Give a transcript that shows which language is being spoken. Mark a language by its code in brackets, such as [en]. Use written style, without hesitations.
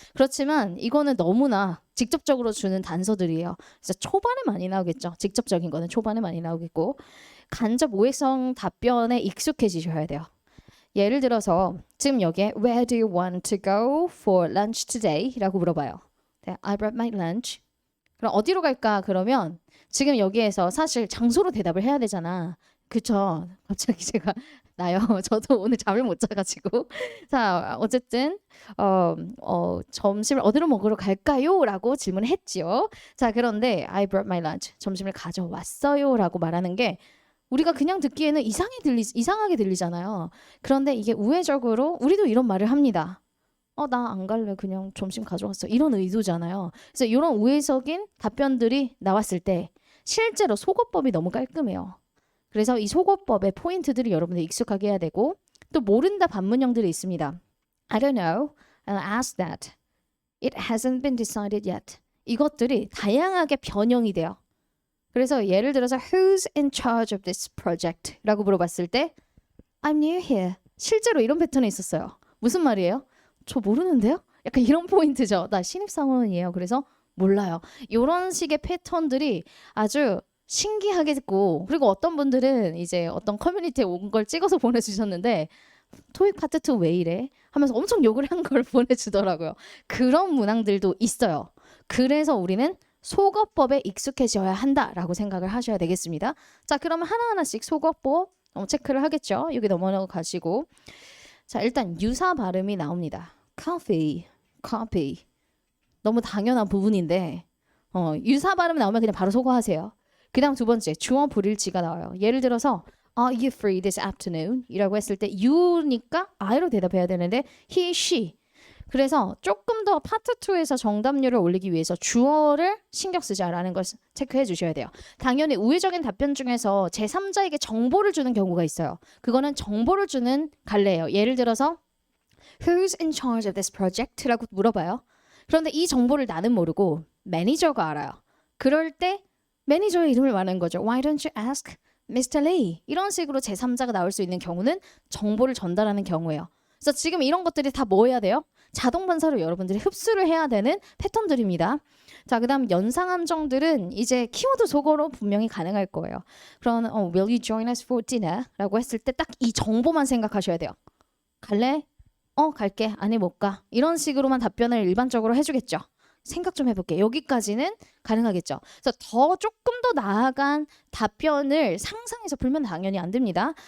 [ko] 그렇지만 이거는 너무나 직접적으로 주는 단서들이에요. 그래서 초반에 많이 나오겠죠. 직접적인 거는 초반에 많이 나오겠고 간접 오해성 답변에 익숙해지셔야 돼요. 예를 들어서 지금 여기에 [en] Where do you want to go for lunch today? [ko] 라고 물어봐요. 네, [en] I brought my lunch. [ko] 그럼 어디로 갈까? 그러면 지금 여기에서 사실 장소로 대답을 해야 되잖아. 그쵸? 갑자기 제가 나요. 저도 오늘 잠을 못 자가지고. 자, 어쨌든 점심을 어디로 먹으러 갈까요? 라고 질문을 했지요. 자, 그런데 [en] I brought my lunch. [ko] 점심을 가져왔어요. 라고 말하는 게 우리가 그냥 듣기에는 이상하게 들리잖아요. 그런데 이게 우회적으로 우리도 이런 말을 합니다. 나 안 갈래. 그냥 점심 가져왔어. 이런 의도잖아요. 그래서 이런 우회적인 답변들이 나왔을 때 실제로 속어법이 너무 깔끔해요. 그래서 이 속어법의 포인트들을 여러분들 익숙하게 해야 되고 또 모른다 반문형들이 있습니다. [en] I don't know. I'll ask that. It hasn't been decided yet. [ko] 이것들이 다양하게 변형이 돼요. 그래서 예를 들어서 [en] Who's in charge of this project? [ko] 라고 물어봤을 때 [en] I'm new here. [ko] 실제로 이런 패턴이 있었어요. 무슨 말이에요? 저 모르는데요? 약간 이런 포인트죠. 나 신입사원이에요. 그래서 몰라요. 이런 식의 패턴들이 아주 신기하겠고 그리고 어떤 분들은 이제 어떤 커뮤니티에 온 걸 찍어서 보내주셨는데 토익 파트 2 왜 이래? 하면서 엄청 욕을 한 걸 보내주더라고요. 그런 문항들도 있어요. 그래서 우리는 속어법에 익숙해져야 한다라고 생각을 하셔야 되겠습니다. 자, 그러면 하나하나씩 속어법 체크를 하겠죠. 여기 넘어가시고 자, 일단 유사 발음이 나옵니다. [en] coffee, coffee. [ko] 너무 당연한 부분인데 유사 발음 나오면 그냥 바로 속어하세요. 그 다음 두 번째 주어 불일치가 나와요. 예를 들어서 [en] Are you free this afternoon? [ko] 이라고 했을 때 you니까 I로 대답해야 되는데 he, she. 그래서 조금 더 파트 2에서 정답률을 올리기 위해서 주어를 신경 쓰자라는 걸 체크해 주셔야 돼요. 당연히 우회적인 답변 중에서 제3자에게 정보를 주는 경우가 있어요. 그거는 정보를 주는 갈래예요. 예를 들어서 [en] Who's in charge of this project? [ko] 라고 물어봐요. 그런데 이 정보를 나는 모르고 매니저가 알아요. 그럴 때 매니저의 이름을 말하는 거죠. [en] Why don't you ask Mr. Lee? [ko] 이런 식으로 제3자가 나올 수 있는 경우는 정보를 전달하는 경우예요. 그래서 지금 이런 것들이 다 뭐 해야 돼요? 자동 반사로 여러분들이 흡수를 해야 되는 패턴들입니다. 자, 그 다음 연상 함정들은 이제 키워드 속어로 분명히 가능할 거예요. 그런 [en] Will you join us for dinner? [ko] 라고 했을 때 딱 이 정보만 생각하셔야 돼요. 갈래? 갈게. 아니 못 가. 이런 식으로만 답변을 일반적으로 해주겠죠. 생각 좀 해볼게. 여기까지는 가능하겠죠. 그래서 조금 더 나아간 답변을 상상해서 풀면 당연히 안 됩니다.